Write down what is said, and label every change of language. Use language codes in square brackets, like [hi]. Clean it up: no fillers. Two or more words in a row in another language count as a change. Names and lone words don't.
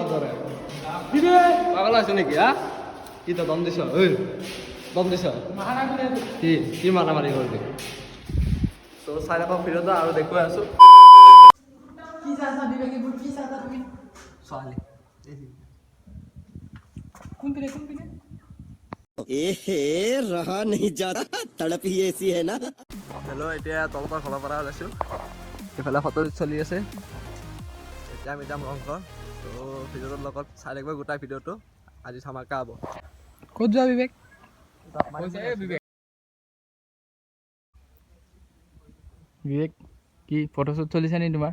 [as] দৰে পাগল আছ নেকি হা কি তো দম দিছ দম দিছ কি মাৰামাৰি কৰিলি তো চাই নাপাওঁ ভিডিঅ'টো আৰু দেখুৱাই আছো কি চাইছা বিবেক এইবোৰ কি চাইছা তুমি ছোৱালী কোনপিনে [hi] एहे रहा नहीं जाता तड़प ही ऐसी है ना [as] হেল্ল' এতিয়া তলতৰ ঘৰৰ পৰা ওলাইছো এইফালে ফটো চলি আছে এতিয়া আমি যাম ৰংঘৰ তো ভিডিঅ'টোৰ লগত চাই থাকিব গোটাই ভিডিঅ'টো আজি ধামাকা হ'ব ক'ত যোৱা বিবেক বিবেক কি ফটোশ্বুট চলিছে নি তোমাৰ